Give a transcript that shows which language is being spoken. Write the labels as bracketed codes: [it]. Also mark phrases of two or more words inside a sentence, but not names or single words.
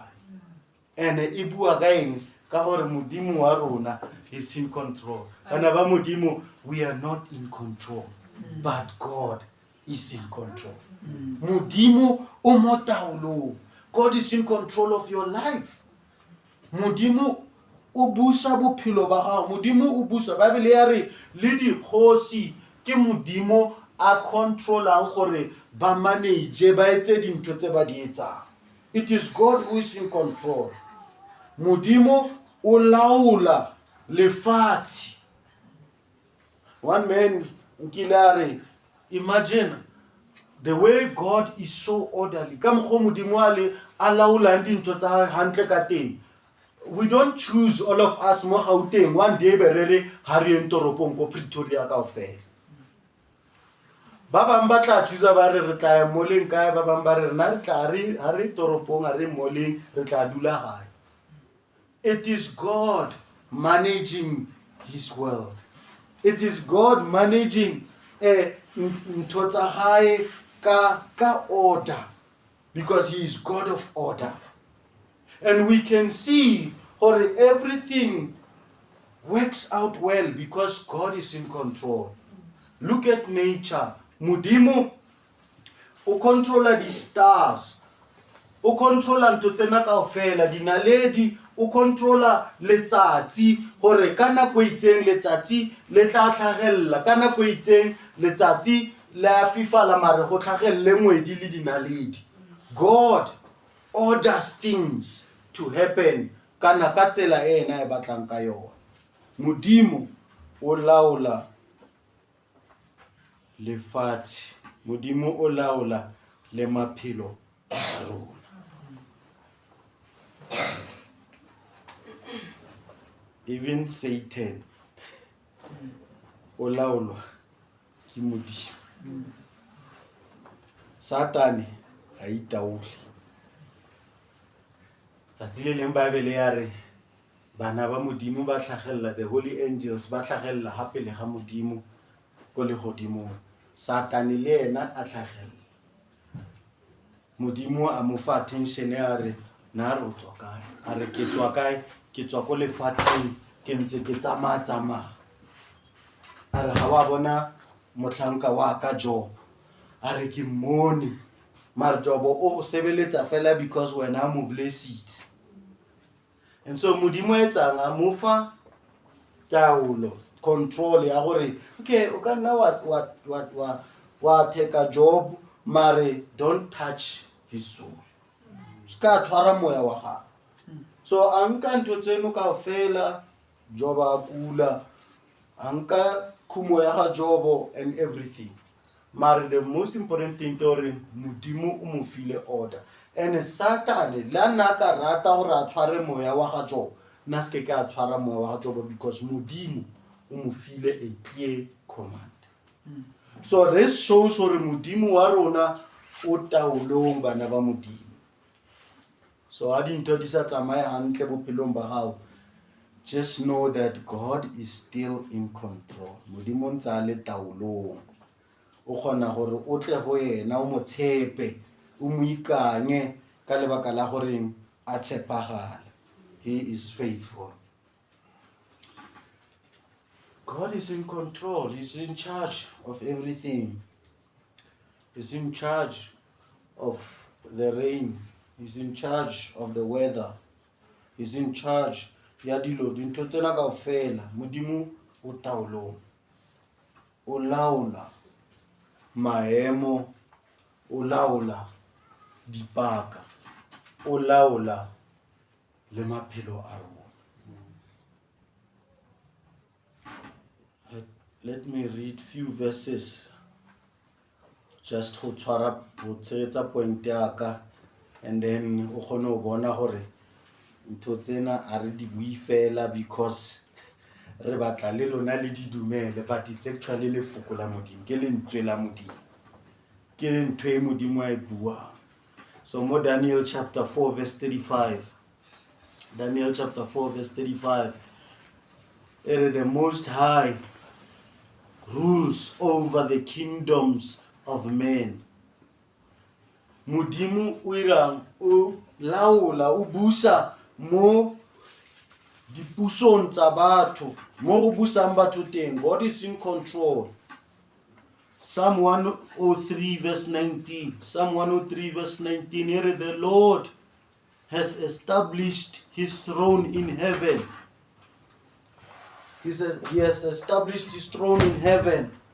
[tn] And e bua ka eng ka gore modimo wa rona [en] is in control. [tn] Bana ba modimo, [en] we are not in control, but God is in control. [tn] Modimo o mo taolong. [en] God is in control of your life. [tn] Modimo o busa bophelo ba gago. Modimo o busa. Bible ya re le dikgosi ke modimo a controlang gore ba manage ba etse dintho tse ba di etsang. [en] It is God who is in control. [tn] Modimo o laola lefatshe. [en] One man nkilare, imagine the way God is so orderly. [tn] Ka mokgwa modimo a laola dintho tsa hantle ka teng. [en] we don't choose all of us [tn] mo Gauteng [en] one day [tn] be re re ha re eng toropong ko Pretoria kaofela. Ba bang ba tla choose ba re tla ya moleng kae, ba bang ba re na re tla ha re toropong ha re moleng re tla dula hae. [en] It is God managing his world. It is God managing [tn] ntho tsa hae ka [en] order, because he is God of order. And we can see how everything works out well because God is in control. Look at nature. [tn] Modimo o controla [en] the stars. [tn] O controla ntho tsena kaofela, dinaledi, o controla letsatsi hore ka nako e itseng letsatsi le tla tlhagella, ka nako e itseng letsatsi la fifala mare go tlhagelle ngwedi le dinaledi. [en] God orders things to happen [tn] kana ka tsela e ena e batlang ka yona. Modimo o laola lefatshe, Modimo o laola le maphelo a rona. Even Satan o laolwa ke Modimo. Satane a itaole. Tsatsi le leng Bible ya re bana ba Modimo ba tlhagella, [en] the holy angels [tn] ba tlhagella hape le ga Modimo ko le godimo. Satane le ena a tlhagella. Modimo a mo fa attention ya re na re tswa kae, a re ke tswa kae, ke tswa ko lefatsheng ke ntse ke tsamaya. A re ga wa bona motlhanka wa ka Job, a re ke mmone mara Job o sebeletsa fela because wena mo blessed. And so Modimo etsang a mo fa taolo, control ya gore okay o ka nna wa take a Job mare [en] don't touch his soul. [tn] Ska tshwara moya wa gago. So anka ntho tseno kaofela, Job a kula, anka khumo ya ga Job [en] and everything. [tn] Mare [en] the most important thing to [tn] Modimo o mo file order. And Satan la naka rata gore a tshware moya wa ga Job, na ske ka tshwara moya wa ga Job because Modimo o mo file [en] a clear command. [tn] So this shows gore Modimo wa rona o taolong bana ba Modimo. So ha dintho di sa tsamaye hantle bophelong ba gago, [en] just know that God is still in control. [tn] Modimo ntse a le taolong. O kgona gore o tle go yena o mo tshepe, o mo ikanye ka lebaka la gore a tshepagala. [en] He is faithful. God is in control. He's in charge of everything. He's in charge of the rain. He's in charge of the weather. He's in charge [tn] ya dilo dintho tsena kaofela. Modimo o taolong. O laola maemo, o laola dipaka, o laola le maphelo a rona. [en] Let me read few verses just [tn] go tshwara go tshegetsa point ya ka, [en] and then [tn] o kgone go bona gore ntho tsena a re di bui fela because re batla le lona le di dumele, [en] but it's actually [tn] le foko la Modimo, ke lentswe la Modimo, ke ntwe e Modimo a e bua. [en] So mo Daniel chapter 4 verse 35, Daniel chapter 4 verse 35, the Most High rules over the kingdoms of men. [tn] Modimo o irang o laola o busa mo dipusong tsa batho, mo go busang batho teng. [en] God is in control. Psalm 103 verse 19. Psalm 103 verse 19. Here the Lord has established his throne in heaven. He says he has established his throne in heaven.